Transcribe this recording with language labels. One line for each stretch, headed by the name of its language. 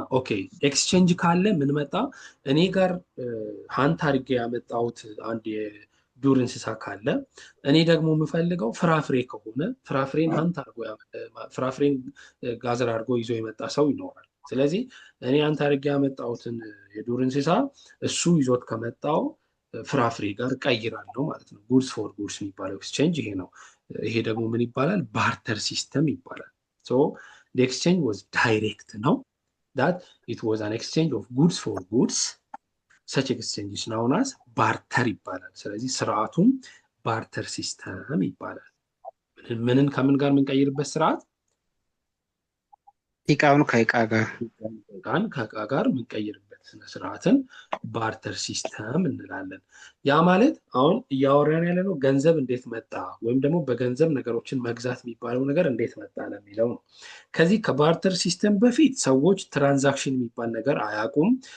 Amharic: ኦኬ ኤክስቼንጅ ካለ ምን መጣ? እኔ ጋር ሃንት አድርጌ ያመጣሁት አንድ የዱር እንስሳ ካለ እኔ ደግሞ የምፈልገው ፍራፍሬ ከሆነ ፍራፍሬን ሃንት አድርጎ ፍራፍሬን ጋዘር አድርጎ ይዞ የመጣ ሰው ይኖራል። ስለዚህ እኔ ሃንት አድርጌ ያመጣሁትን የዱር እንስሳ እሱ ይዞት ከመጣው ፍራፍሬ ጋር ቀይራለሁ ማለት ነው። ጉድስ ፎር ጉድስ የሚባለው ኤክስቼንጅ ይሄ ነው። ይሄ ደግሞ ምን ይባላል? ባርተር ሲስተም ይባላል። ሶ
English: the exchange was direct, no? That it was an exchange of goods for goods. Such exchange is known as barter
Amharic: ይባላል። ስለዚህ ስርዓቱም ባርተር ሲስተም ይባላል። ምንን ከምን ጋር የምንቀይርበት ስርዓት? እቃውን ከእቃ ጋር እቃን ከእቃ ጋር የምንቀይርበት ስርዓትን ባርተር ሲስተም እንላለን። ያ ማለት አሁን እያወራን ያለ ነው ገንዘብ እንዴት መጣ ወይም ደግሞ በገንዘብ ነገሮችን መግዛት የሚባለው ነገር እንዴት መጣ ለሚለው ነው። ከዚህ ከባርተር ሲስተም በፊት ሰዎች ትራንዛክሽን የሚባል ነገር አያውቁም።